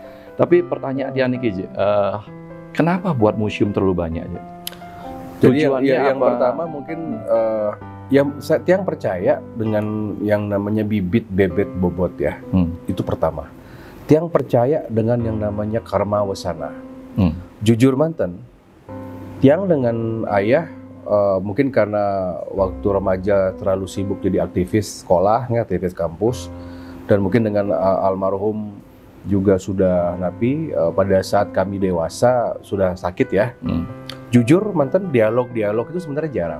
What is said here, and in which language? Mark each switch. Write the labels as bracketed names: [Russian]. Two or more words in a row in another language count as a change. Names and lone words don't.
[Indonesian] Tapi pertanyaan dia nih, Ji, kenapa buat museum terlalu banyak, Ji? Jadi yang pertama mungkin saya Tiang percaya dengan yang namanya bibit bebet bobot ya. Itu pertama. Tiang percaya dengan yang namanya karma wasana. Jujur manten, Tiang dengan ayah mungkin karena waktu remaja terlalu sibuk jadi aktivis sekolah, aktivis kampus, dan mungkin dengan almarhum juga sudah napi pada saat kami dewasa sudah sakit ya. Jujur mantan dialog itu sebenarnya jarang.